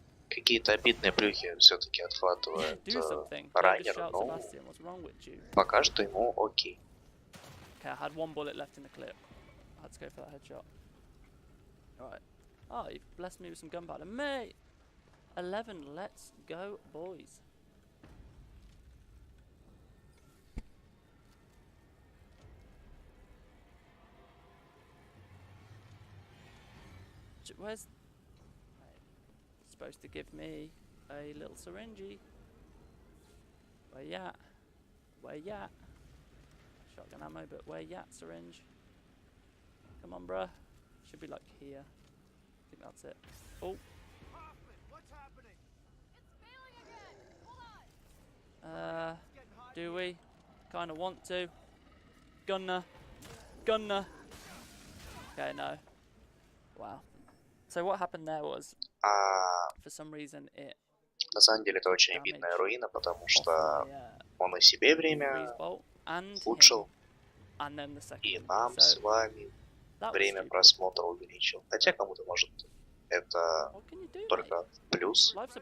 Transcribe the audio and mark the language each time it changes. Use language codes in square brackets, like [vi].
[ru] Какие-то обидные плюхи все-таки отхватывает раннер, но пока что ему окей. [en] Okay, I had one bullet left in the clip. I had to go for that headshot. Alright. Oh, you've blessed me with some gunpowder. Mate! 11, let's go, boys. Where's... Supposed to give me a little syringe. Where ya? Where ya? Shotgun ammo, but where ya, syringe? Come on, bruh. Should be like here. I think that's it. Oh. What's happening? It's failing again. Hold on. Do we? Kinda want to. Gunner. Okay, no. Wow. So what happened there was, for some reason it... [ru] На самом деле это очень обидная руина, потому что он и себе время улучшил, и нам с вами время просмотра увеличил. Хотя кому-то может это только плюс.